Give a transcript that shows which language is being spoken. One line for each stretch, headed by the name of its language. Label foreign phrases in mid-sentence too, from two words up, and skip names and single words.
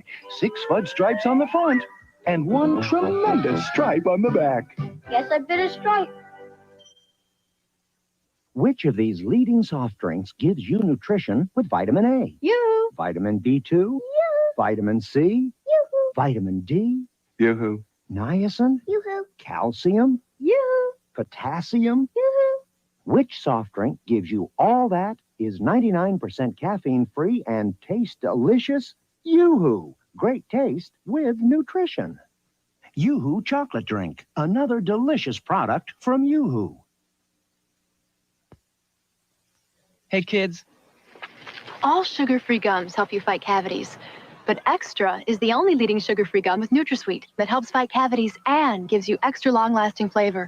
English: 6 fudge stripes on the front and 1 tremendous stripe on the back. Guess I bit a stripe. Which of these leading soft drinks gives you nutrition with vitamin A? You. Vitamin B2? You. Vitamin C? Yoo-hoo. Vitamin D? Yoo-hoo. Niacin? Yoo-hoo. Calcium? Yoo-hoo. Potassium? Yoo-hoo. Which soft drink gives you all that, is 99% caffeine-free, and tastes delicious? Yoo-hoo. Great taste with nutrition. Yoo-hoo chocolate drink, another delicious product from Yoo-hoo. Hey, kids. All sugar-free gums help you fight cavities, but Extra is the only leading sugar-free gum with NutraSweet that helps fight cavities and gives you extra long-lasting flavor.